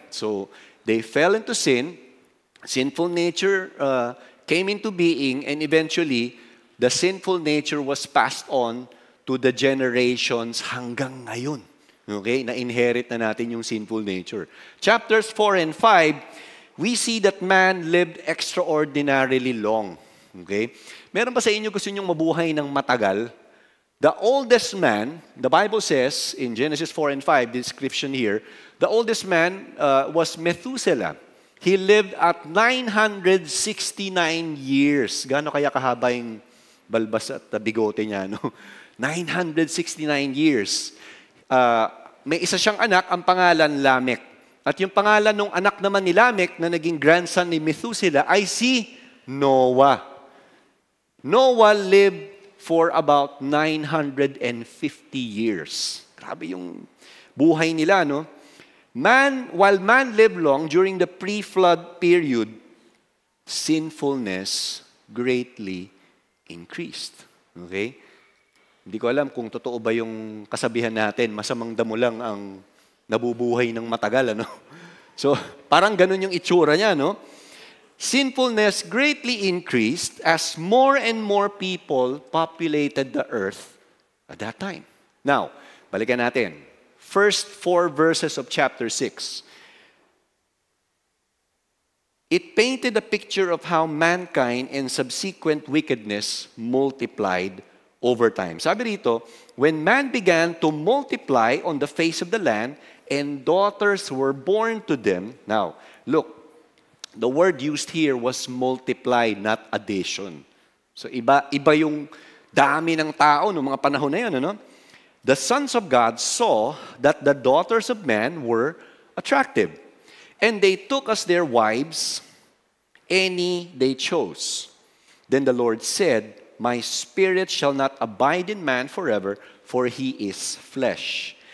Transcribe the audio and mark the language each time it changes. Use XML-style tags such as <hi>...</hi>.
<en>So, they fell into sin, sinful nature came into being, and eventually, the sinful nature was passed on to the generations</en> <tl>hanggang ngayon.</tl> <en>Okay?</en> <tl>Na-inherit na natin yung sinful nature.</tl> <en>Chapters 4 and 5, we see that man lived extraordinarily long. Okay?</en> <tl>Meron ba sa inyo gusto nyong mabuhay ng matagal?</tl> <en>The oldest man, the Bible says in Genesis 4 and 5, the description here, the oldest man was Methuselah. He lived at 969 years.</en> <tl>Gaano kaya kahaba yung balbas at bigote niya, no?</tl> <en>969 years.</en> <tl>May isa siyang anak, ang pangalan Lamech. At yung pangalan ng anak naman ni Lamech na naging grandson ni Methuselah ay si Noah.</tl> <en>Noah lived for about 950 years.</en> <tl>Grabe yung buhay nila, no?</tl> <en>While man lived long during the pre-flood period, sinfulness greatly increased. Okay?</en> <tl>Hindi ko alam kung totoo ba yung kasabihan natin, masamang damo lang ang nabubuhay ng matagal, ano? So, parang ganun yung itsura niya, no?</tl> <en>Sinfulness greatly increased as more and more people populated the earth at that time. Now,</en> <tl>balikan natin.</tl> <en>First 4 verses of chapter 6. It painted a picture of how mankind and subsequent wickedness multiplied over time.</en> <tl>Sabi rito,</tl> <en>when man began to multiply on the face of the land and daughters were born to them. Now, look, the word used here was multiply, not addition.</en> <tl>So iba yung dami ng tao noong mga panahon na yun, ano?</tl> <en>The sons of God saw that the daughters of man were attractive, and they took as their wives any they chose. Then the Lord said, my spirit shall not abide in man forever, for he is flesh.</en>